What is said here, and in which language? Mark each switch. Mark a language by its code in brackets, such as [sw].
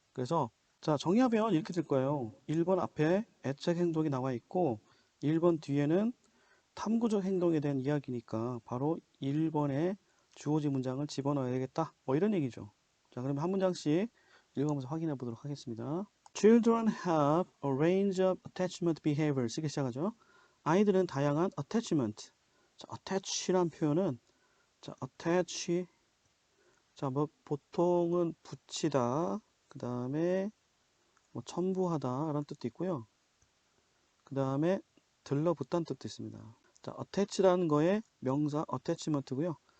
[ko] 그래서 자, 정의하면 이렇게 될 거예요. 1번 앞에 애착 행동이 나와 있고 1번 뒤에는 탐구적 행동에 대한 이야기니까 바로 1번에 주어진 문장을 집어넣어야겠다. 뭐 이런 얘기죠. 자, 그러면 한 문장씩 읽으면서 확인해 보도록 하겠습니다. [en] Children have a range of attachment behaviors. [ko] 이렇게 시작하죠. 아이들은 다양한 attachment. 자, attach란 표현은 자, attach. 자, 뭐 보통은 붙이다. 그 다음에 뭐 첨부하다 라는 뜻도 있고요. 그 다음에 들러붙다는 뜻도 있습니다. 자, attach라는 거의 명사 attachment고요.